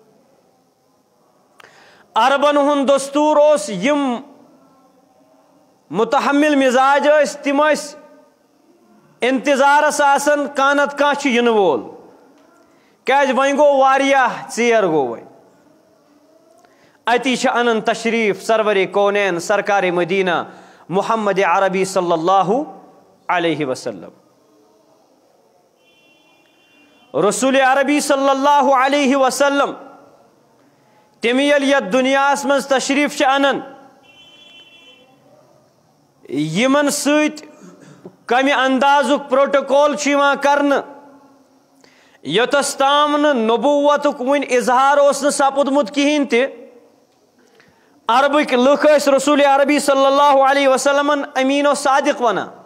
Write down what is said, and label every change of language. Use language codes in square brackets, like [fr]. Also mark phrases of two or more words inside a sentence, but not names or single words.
[ks] عربن ہُنٛد دستوٗر اوس، یِم متحمل مزاج ٲسۍ تِم ٲسۍ انتظارس آسان کانٛہہ نتہٕ کانٛہہ چھُ یِنہٕ وول، کیازِ وۄنۍ گوٚو واریاہ ژیر گوٚو وۄنۍ۔ اتی چھِ انان تشریف سرور کونین سرکار مدینہ محمد عربی [ar] صلی اللہ علیہ وسلم۔ [ks] رسول عربی [ar] صلی اللہ علیہ وسلم [ks] تِم ییٚلہِ یتھ دُنیاہس منٛز تشریف چھِ انان، یِمن سۭتۍ کمہِ اندازُک پروٹوکول چھُ یِوان کرنہٕ، یوٚتس تام نہٕ نبوتُک وُنہِ اظہار اوس نہٕ سپُدمُت کِہیٖنۍ تہِ، عربٕکۍ لُکھ ٲسۍ رسول عربی صلی اللہ علیہ وسلمن امین و صادق ونان،